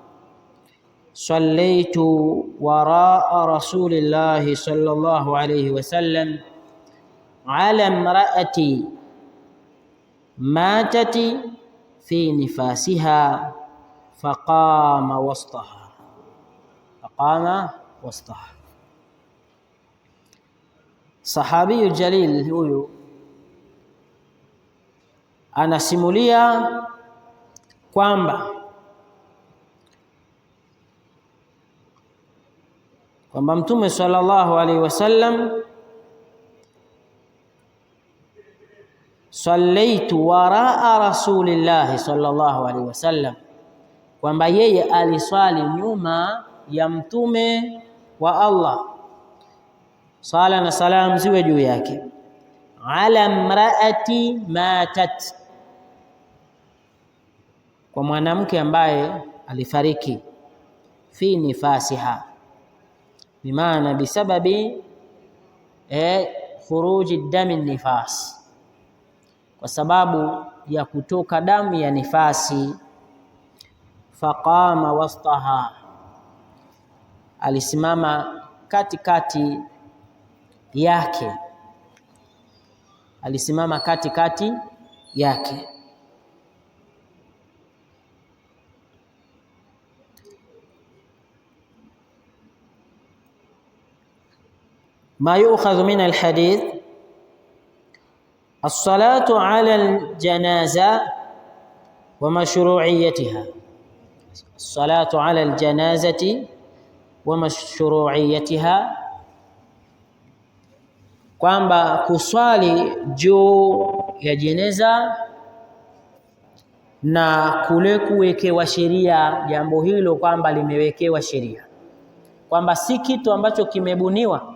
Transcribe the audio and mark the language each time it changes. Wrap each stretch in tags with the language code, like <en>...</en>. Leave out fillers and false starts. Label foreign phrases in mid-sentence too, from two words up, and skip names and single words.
<ar>صليت وراء رسول الله صلى الله عليه وسلم على امرأة ماتت في نفاسها فقام وسطها.</ar> <sw>Sahabi jalil huyu anasimulia kwamba Mtume</sw> <ar>صلى الله عليه وسلم صليت وراء رسول الله صلى الله عليه وسلم,</ar> <sw>kwamba yeye aliswali nyuma ya mtume wa Allah, sala na salam ziwe juu yake,</sw> <ar>على امرأة ماتت,</ar> <sw>kwa mwanamke ambaye alifariki,</sw> <ar>في نفاسها,</ar> <sw>bimaana</sw> <ar>بسبب خروج دم نفاس,</ar> <sw>kwa sababu ya kutoka damu ya nifasi.</sw> <ar>فقام وسطها,</ar> <sw>alisimama katikati yake,</sw> <ar>ما يؤخذ من الحديث الصلاة على الجنازة ومشروعيتها. الصلاة على الجنازة ومشروعيتها،</ar> <sw>kwamba kuswali juu ya jeneza na kule kuwekewa sheria jambo hilo, kwamba limewekewa sheria, kwamba si kitu ambacho kimebuniwa.</sw>